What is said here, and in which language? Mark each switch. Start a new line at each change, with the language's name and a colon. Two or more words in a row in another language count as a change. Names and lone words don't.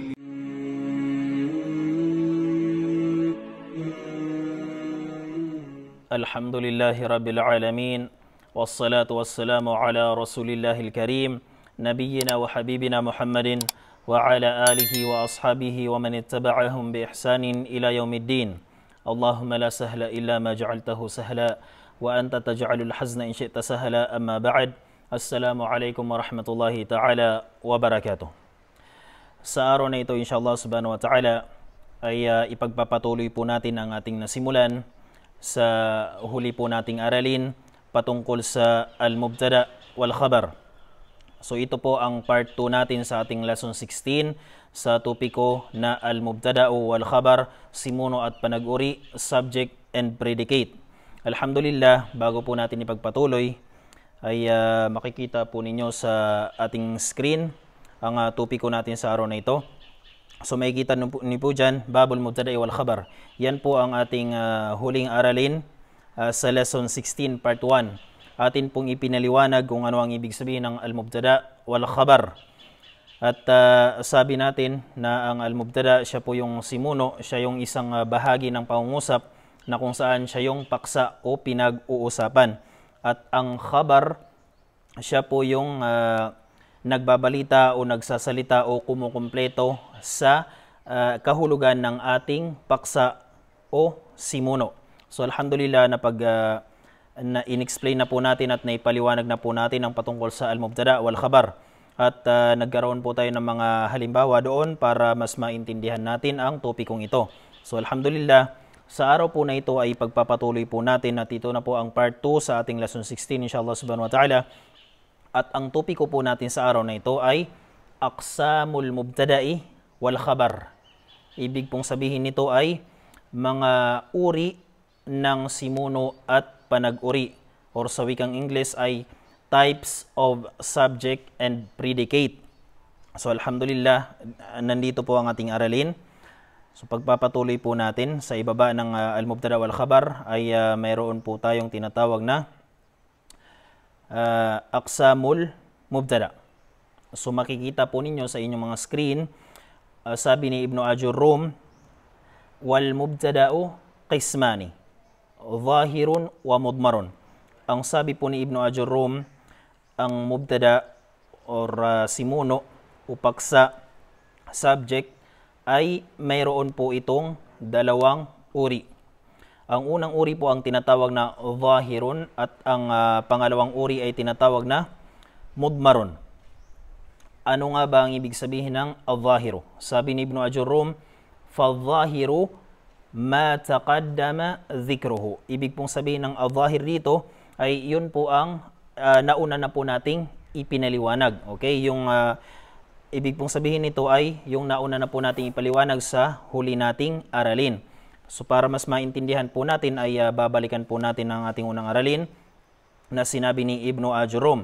Arabic: الحمد لله رب العالمين والصلاة والسلام على رسول الله الكريم نبينا وحبيبنا محمد وعلى آله وأصحابه ومن اتبعهم بإحسان إلى يوم الدين. اللهم لا سهل إلا ما جعلته سهلا وأنت تجعل الحزن إن شئت سهلا. أما بعد. السلام عليكم ورحمة الله تعالى وبركاته.
Filipino: Sa araw na ito,
Arabic: إن شاء الله سبحانه وتعالى,
Filipino: ay ipagpapatuloy po natin ang ating nasimulan sa huli po nating aralin patungkol sa
Arabic: المبتدأ والخبر.
Filipino: So ito po ang part 2 natin sa ating lesson 16 sa topiko na
Arabic: المبتدأ والخبر,
Filipino: simuno at panag-uri,
English: subject and predicate.
Filipino: Alhamdulillah, bago po natin ipagpatuloy ay makikita po ninyo sa ating screen ang topiko natin sa araw na ito. So makikita niyo po dyan,
Arabic: باب المبتدأ والخبر.
Filipino: Yan po ang ating huling aralin sa lesson 16 part 1. Atin pong ipinaliwanag kung ano ang ibig sabihin ng
Arabic: المبتدأ والخبر.
Filipino: At sabi natin na ang al-mubtada, siya po yung simuno, siya yung isang bahagi ng pangungusap na kung saan siya yung paksa o pinag-uusapan. At ang khabar, siya po yung nagbabalita o nagsasalita o kumukumpleto sa kahulugan ng ating paksa o simuno. So alhamdulillah, na in-explain na po natin at naipaliwanag na po natin ang patungkol sa
Arabic: المبتدأ والخبر.
Filipino: At nagkaroon po tayo ng mga halimbawa doon para mas maintindihan natin ang topikong ito. So alhamdulillah, sa araw po na ito ay pagpapatuloy po natin at ito na po ang part 2 sa ating lesson 16
Arabic: إن شاء الله سبحانه وتعالى.
Filipino: At ang topiko po natin sa araw na ito ay
Arabic: أقسام المبتدأ والخبر.
Filipino: Ibig pong sabihin nito ay mga uri ng simuno at panag-uri, or sa wikang English ay
English: types of subject and predicate.
Filipino: So alhamdulillah, nandito po ang ating aralin. So pagpapatuloy po natin sa ibaba ng
Arabic: المبتدأ والخبر
Filipino: ay mayroon po tayong tinatawag na
Arabic: أقسام المبتدأ.
Filipino: So makikita po ninyo sa inyong mga screen, sabi ni Ibn Ajurrum,
Arabic: والمبتدأ قسمان ظاهر ومضمر.
Filipino: Ang sabi po ni Ibn Ajurrum, ang mubtada or simuno, upaksa, subject, ay mayroon po itong dalawang uri. Ang unang uri po ang tinatawag na zahirun at ang pangalawang uri ay tinatawag na mudmarun. Ano nga ba ang ibig sabihin ng al-zahiru? Sabi ni Ibn Ajurrum,
Arabic: فالظاهر ما تقدم ذكره.
Filipino: Ibig pong sabihin ng al-zahir dito ay yun po ang nauna na po nating ipinaliwanag. Okay? Yung ibig pong sabihin nito ay yung nauna na po nating ipaliwanag sa huli nating aralin. So para mas maintindihan po natin ay babalikan po natin ang ating unang aralin na sinabi ni Ibn Ajurrum.